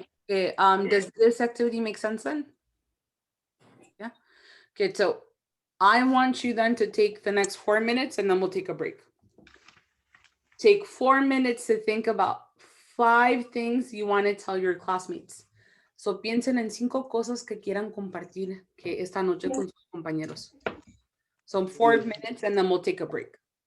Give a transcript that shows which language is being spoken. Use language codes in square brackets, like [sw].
[en] Okay, does this activity make sense then? Yeah. Okay, so I want you then to take the next 4 minutes and then we'll take a break. Take 4 minutes to think about 5 things you want to tell your classmates. [es] So piensen en 5 cosas que quieran compartir que esta noche con sus compañeros. [en] So 4 minutes and then we'll take a break.